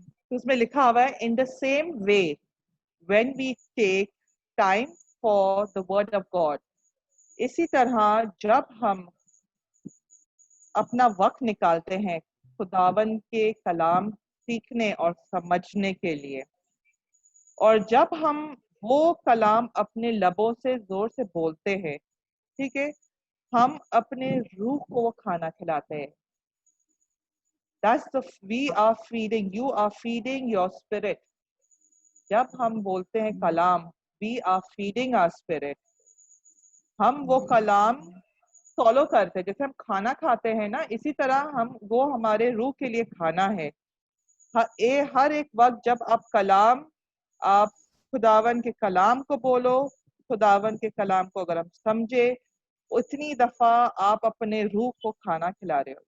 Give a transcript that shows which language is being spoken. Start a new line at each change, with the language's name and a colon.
Hindi: उसमें लिखा हुआ है,
English: in the same way when we take time for the word of God,
Hindi: इसी तरह जब हम अपना वक्त निकालते हैं खुदावन के कलाम सीखने और समझने के लिए, और जब हम वो कलाम अपने लबों से जोर से बोलते हैं, ठीक है, हम अपने रूह को वो खाना खिलाते हैं।
English: we are feeding, you are feeding your spirit.
Hindi: जब हम बोलते हैं कलाम,
English: we are feeding our spirit.
Hindi: हम वो कलाम फॉलो करते हैं, जैसे हम खाना खाते हैं ना, इसी तरह हम वो हमारे रूह के लिए खाना है। हर एक वक्त जब आप खुदावन के कलाम को बोलो, खुदावन के कलाम को अगर हम समझे, उतनी दफा आप अपने रूह को खाना खिला रहे हो।